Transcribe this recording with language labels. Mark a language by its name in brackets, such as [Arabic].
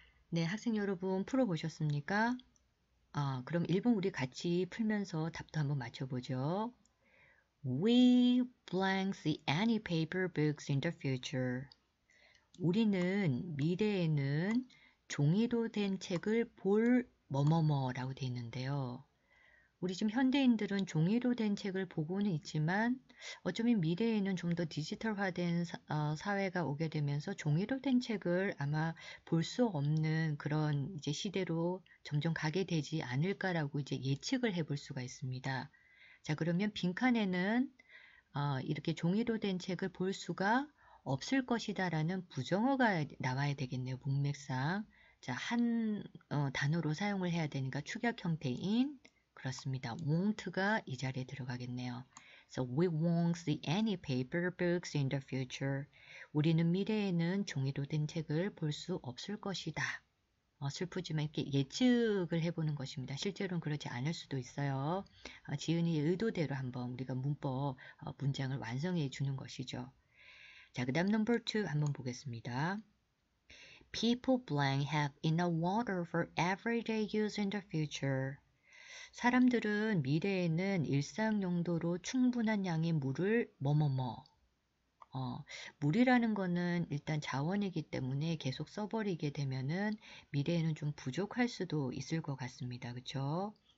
[Korean] 네, 학생 여러분 풀어보셨습니까? 그럼 1번 우리 같이 풀면서 답도 한번 맞춰보죠. [English] We blank see any paper books in the future. [Korean] 우리는 미래에는 종이로 된 책을 볼 뭐뭐뭐라고 되어 있는데요. 우리 지금 현대인들은 종이로 된 책을 보고는 있지만 어쩌면 미래에는 좀 더 디지털화된 사회가 오게 되면서 종이로 된 책을 아마 볼 수 없는 그런 이제 시대로 점점 가게 되지 않을까라고 이제 예측을 해볼 수가 있습니다. 자, 그러면 빈칸에는 이렇게 종이로 된 책을 볼 수가 없을 것이다라는 부정어가 나와야 되겠네요. 문맥상. 자, 한 단어로 사용을 해야 되니까 축약 형태인 그렇습니다. won't가 이 자리에 들어가겠네요. [English] So we won't see any paper books in the future. [Korean] 우리는 미래에는 종이로 된 책을 볼 수 없을 것이다. 슬프지만 이렇게 예측을 해보는 것입니다. 실제로는 그렇지 않을 수도 있어요. 지은이의 의도대로 한번 우리가 문법, 문장을 완성해 주는 것이죠. 자, 그 다음 넘버 2 한번 보겠습니다. [English] People blank have enough water for everyday use in the future. [Korean] 사람들은 미래에는 일상 용도로 충분한 양의 물을 뭐뭐뭐 물이라는 거는 일단 자원이기 때문에 계속 써버리게 되면은 미래에는 좀 부족할 수도 있을 것 같습니다. 그쵸?